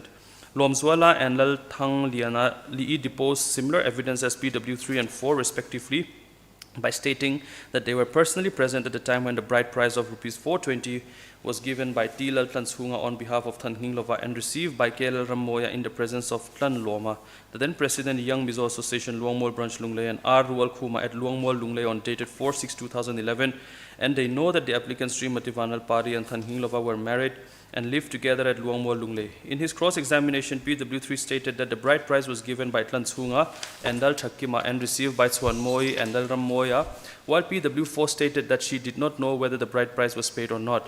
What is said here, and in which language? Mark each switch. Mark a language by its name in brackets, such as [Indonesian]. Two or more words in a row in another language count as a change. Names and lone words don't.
[English] Lomzwala and Lal Thang Liana Li deposed similar evidence as PW3 and 4 respectively by stating that they were personally present at the time when the bride price of rupees 420 was given by T. Lal Tlanshunga on behalf of Than Hing Lova and received by KL Ramoya in the presence of Tlan Loma, the then President Young Mizo Association Luangmol Branch Lunglei and R. Rual Kuma at Luangmol Lunglei on dated 4/6/2011, and they know that the applicants Srimati Vanal Pari and Than Hing Lova were married and lived together at Luangmol Lunglei. In his cross-examination, PW3 stated that the bride price was given by Tlanshunga and Dal Chakkima and received by Chuan Moi and Dal Ramoya, while PW4 stated that she did not know whether the bride price was paid or not.